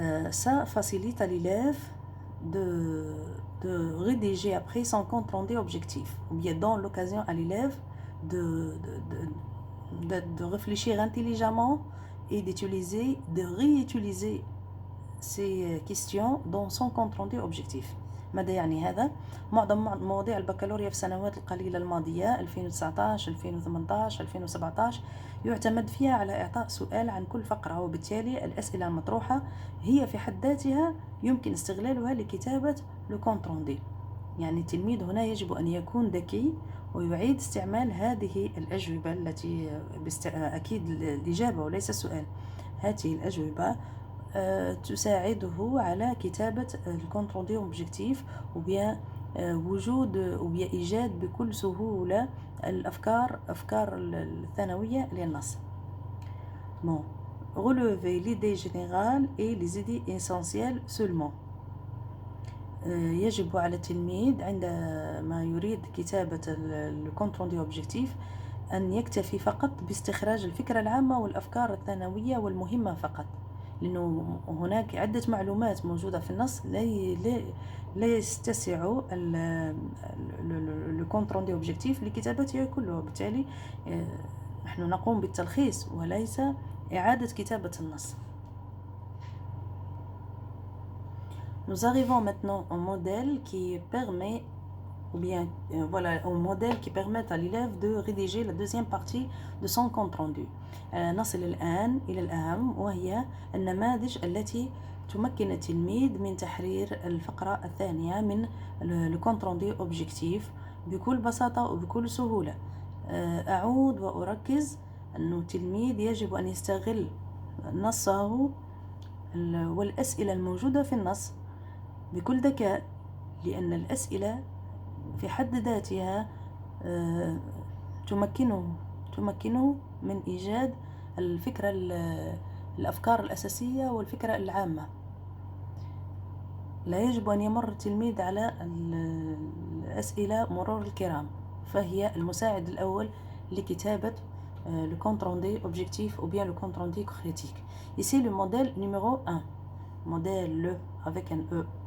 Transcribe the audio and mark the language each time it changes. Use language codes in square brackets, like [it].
[fr] Ça facilite à l'élève de rédiger après son compte rendu objectif, ou bien donne l'occasion à l'élève de réfléchir intelligemment et de réutiliser ces questions dans son compte rendu objectif. [ar] ماذا يعني هذا؟ معظم مواضيع البكالوريا في السنوات القليلة الماضية 2019 2018 2017 يعتمد فيها على إعطاء سؤال عن كل فقرة، وبالتالي الأسئلة المطروحة هي في حد ذاتها يمكن استغلالها لكتابة لو كونت روندي. يعني التلميذ هنا يجب أن يكون ذكي ويعيد استعمال هذه الأجوبة التي أكيد الإجابة وليس السؤال. هذه الأجوبة تساعده على كتابة الكونت روندي اوبجيكتيف وبيان وجود وبيان إيجاد بكل سهولة أفكار الثانوية للنص. [fr] Bon, relever l'idée générale et les idées essentielles seulement. [ar] يجب على التلميذ عندما يريد كتابة الكونت روندي اوبجيكتيف أن يكتفي فقط باستخراج الفكرة العامة والأفكار الثانوية والمهمة فقط، لأنه هناك عدة معلومات موجودة في النص لا يستسع الكونت روندي اوبجيكتيف لكتابته كله. بالتالي نحن نقوم بالتلخيص وليس إعادة كتابة النص. [fr] Nous arrivons maintenant au modèle qui permet au modèle qui permet à l'élève de rédiger la deuxième partie de son compte rendu. [ar] نصل الآن إلى الأهم، وهي النماذج التي تمكن التلميذ من تحرير الفقرة الثانية من الكونت روندي اوبجيكتيف بكل بساطة وبكل سهولة. أعود وأركز أن التلميذ يجب أن يستغل نصه والأسئلة الموجودة في النص بكل ذكاء، لأن الأسئلة في حد ذاتها تمكنه من إيجاد الأفكار الأساسية والفكرة العامة. لا يجب أن يمر التلميذ على الأسئلة مرور الكرام، فهي المساعد الأول لكتابة [fr] le compte rendu objectif ou bien le compte rendu critique. Ici le modèle numéro 1, modèle avec un E.